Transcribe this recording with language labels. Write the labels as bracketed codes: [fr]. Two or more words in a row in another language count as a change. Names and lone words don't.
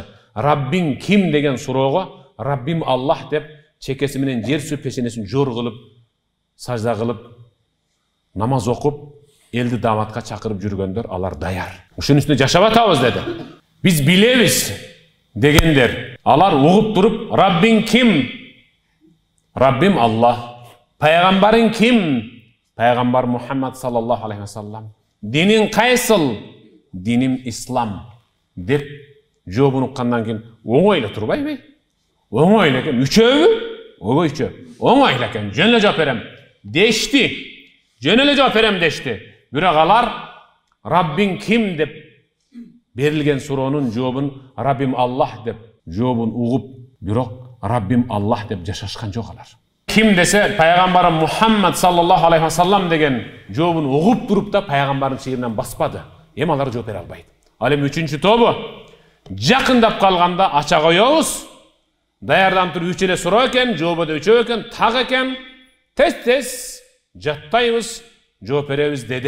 [ky] Раббиң ким деген суроого Раббим Аллах деп чекеси менен жер сүйүп пешенесин жор кылып, сажда кылып, намаз окуп, элди дааматка чакырып жүргөндөр алар даяр. Ушунун үстүндө жашап атабыз деди. Биз билебиз дегендер, алар угуп туруп, Раббиң ким? Раббим Аллах. Пайгамбарың ким? [ar] Пайгамбар Мухаммад صلى الله عليه وسلم. [ky] Диниң кайсыл? Диним ислам деп жообун уккандан кийин оңой эле турбайбы? Оңой эле экен. Үчөөбү? Ого үчөө. Оңой эле экен. Жөн эле жооп берем дешти. Жөн эле жооп берем дешти. Бирок алар Раббиң ким деп берилген суроонун жообун Раббим Аллах деп жообун угуп, бирок Раббим Аллах деп жашашкан жок алар. Ким десе пайгамбарым Мухаммад [ar] صلى الله عليه وسلم [ky] деген жообун угуп туруп да пайгамбардын чыйырынан баспады. Эми алар жооп бере албайт. Ал эми 3-чү тобу жакындап калганда ача коебуз. Даярданып туруп 3 эле суроо экен, жообу да 3 экен, так экен. Тез жаттайбыз, жооп беребиз деди.